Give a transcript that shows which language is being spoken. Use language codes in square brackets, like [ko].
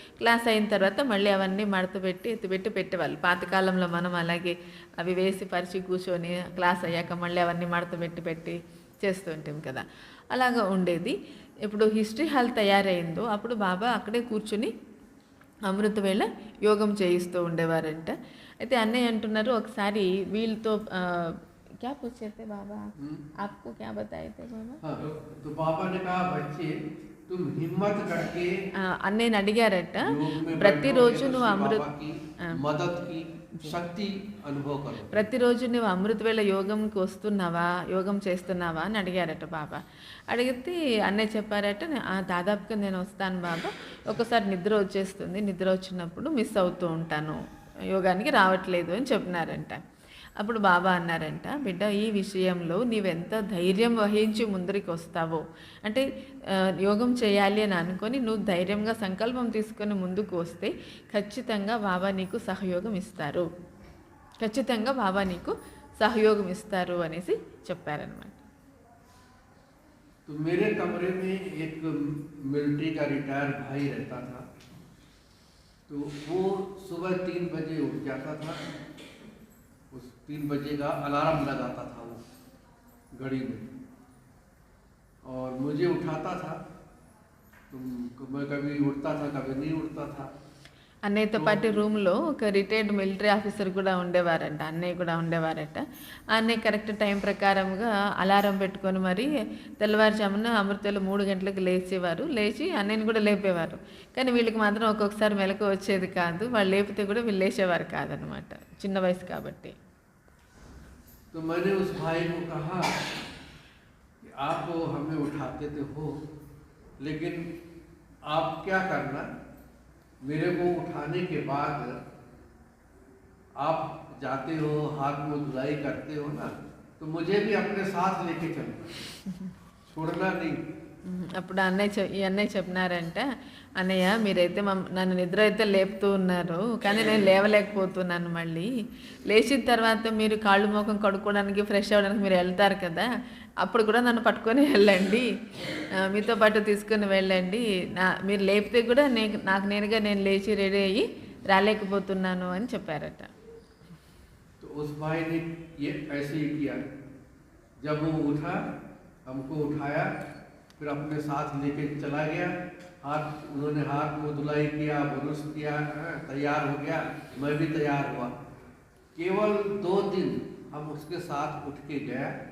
[te] Class అయిన తర్వాత మళ్ళీ అవన్నీ మడత పెట్టి ఎత్తిపెట్టి పెట్టేవాళ్ళు. పాతకాలంలో మనం అలాగే అవి వేసి పరిచి కూర్చొని క్లాస్ అయ్యాక మళ్ళీ అవన్నీ మడత పెట్టి చేస్తూ ఉంటాం కదా, అలాగా ఉండేది. ఇప్పుడు హిస్టరీ హాల్ తయారైందో అప్పుడు బాబా అక్కడే కూర్చుని అమృత వేళ యోగం చేయిస్తూ ఉండేవారంట. అయితే అన్నయ్య అంటున్నారు ఒకసారి వీళ్ళతో [hi] क्या पूछे थे बाबा? आपको क्या बताए थे बाबा? तो बाबा ने कहा बच्चे तुम हिम्मत करके [te] అన్నయ్యని అడిగారట, ప్రతిరోజు నువ్వు [hi] మదద్ కి శక్తి అనుభవ కరో, [te] ప్రతిరోజు నువ్వు అమృత వేళ యోగంకి వస్తున్నావా, యోగం చేస్తున్నావా అని అడిగారట బాబా. అడిగితే అన్నయ్య చెప్పారట దాదాపుగా నేను వస్తాను బాబా, ఒకసారి నిద్ర వచ్చేస్తుంది, నిద్ర వచ్చినప్పుడు మిస్ అవుతూ ఉంటాను, యోగానికి రావట్లేదు అని చెప్పినారంట. అప్పుడు బాబా అన్నారంట, బిడ్డ ఈ విషయంలో నీవెంత ధైర్యం వహించి ముందరికి వస్తావో, అంటే యోగం చేయాలి అని అనుకొని నువ్వు ధైర్యంగా సంకల్పం తీసుకొని ముందుకు వస్తే ఖచ్చితంగా బాబా నీకు సహయోగం ఇస్తారు, ఖచ్చితంగా బాబా నీకు సహయోగం ఇస్తారు అనేసి చెప్పారనమాట. [hi] तो मेरे कमरे में एक मिलिट्री का रिटायर्ड भाई रहता था। तो वो सुबह 3 बजे उठ जाता था, उस 3 बजे का अलार्म लगाता था वो घड़ी में, और मुझे उठाता था। तो मैं कभी उठता था कभी नहीं उठता था। [te] అన్నయ్యతో పాటు రూమ్లో ఒక రిటైర్డ్ మిలిటరీ ఆఫీసర్ కూడా ఉండేవారంట, అన్నయ్య కూడా ఉండేవారట. అన్నయ్య కరెక్ట్ టైం ప్రకారంగా అలారం పెట్టుకొని మరి తెల్లవారుజామున అమృతలో 3 గంటలకు లేచేవారు, లేచి అన్నయ్యని కూడా లేపేవారు. కానీ వీళ్ళకి మాత్రం ఒక్కొక్కసారి మెలకు వచ్చేది కాదు, వాళ్ళు లేపితే కూడా వీళ్ళు లేచేవారు కాదనమాట, చిన్న వయసు కాబట్టి. [hi] तो मैंने उस भाई को कहा कि आप हमें उठाते तो हो, लेकिन आप क्या करना, मेरे को उठाने के बाद आप जाते हो, हाथ मुंह धुलाई करते हो ना, तो मुझे भी अपने साथ लेके चलना, छोड़ना नहीं। [te] అప్పుడు ఈ అన్నయ్య చెప్పినారంట, అన్నయ్య మీరైతే నన్ను నిద్ర అయితే లేపుతూ ఉన్నారు, కానీ నేను లేవలేకపోతున్నాను. మళ్ళీ లేచిన తర్వాత మీరు కాళ్ళు ముఖం కడుక్కోవడానికి ఫ్రెష్ అవ్వడానికి మీరు వెళ్తారు కదా, అప్పుడు కూడా నన్ను పట్టుకొని వెళ్ళండి, మీతో పాటు తీసుకొని వెళ్ళండి. మీరు లేపితే కూడా నాకు నేనుగా నేను లేచి రెడీ అయ్యి రాలేకపోతున్నాను అని చెప్పారట. [hi] तो उस भाई ने ये ऐसे ही किया, जब वो उठा हमको उठाया, फिर अपने साथ लेके चला गया। उन्होंने हाथ मुँह धुलाई किया, ब्रश किया, तैयार हो गया, मैं भी तैयार हुआ। केवल 2 दिन हम उसके साथ उठ के गया।